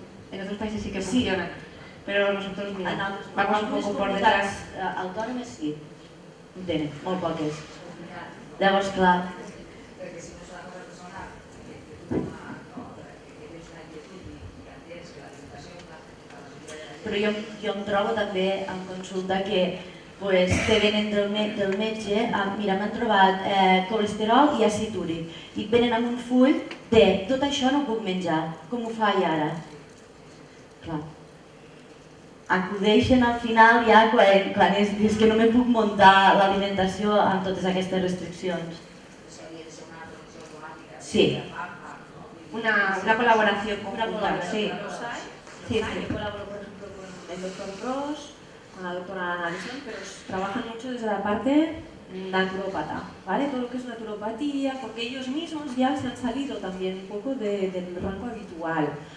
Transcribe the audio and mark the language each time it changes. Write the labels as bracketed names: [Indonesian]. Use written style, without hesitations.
[Spanish] En otros países sí que funciona. Pero nosotros mira, vamos un poco por detrás. [Catalan] Autònomes sí. En tenen, molt poques. Llavors, clar. Perquè si no serà una persona que tens una inquietud i entens que l'alimentació... Però jo em trobo també en consulta que te venen del metge, mira, m'han trobat colesterol i àcid úric, i et venen amb un full de tot això no ho puc menjar, com ho faig ara? Clar, acudeixen al final ja quan és que no me puc muntar l'alimentació amb totes aquestes restriccions. Sí. [Spanish] Una colaboración conjunta, sí. Yo colaboro, por ejemplo, con el doctor Ross, con la doctora Alison, pero trabajan mucho desde la parte naturópata, ¿vale? Todo lo que es naturopatía, porque ellos mismos ya se han salido también un poco del rango habitual.